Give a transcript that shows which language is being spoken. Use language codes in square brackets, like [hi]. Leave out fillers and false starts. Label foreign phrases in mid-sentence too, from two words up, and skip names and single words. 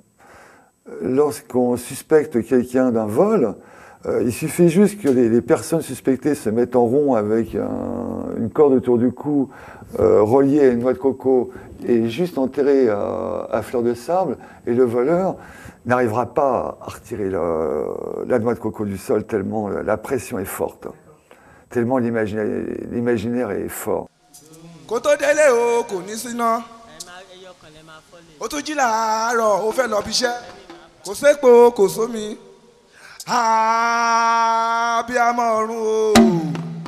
[fr] suspecte quelqu'un d'un vol, il suffit juste que les personnes suspectées se mettent en rond avec une corde autour du cou, reliée à une noix de coco et juste enterrée à fleur de sable, et le voleur n'arrivera pas à retirer la noix de coco du sol tellement la pression est forte, tellement l'imaginaire est fort. [yo] Kó tó délé o kò ní síná, ó tún jí làárọ̀ ó fẹ́ lọ bíṣẹ́, kò sépo kò sómi, abiyamọ ọ̀run o.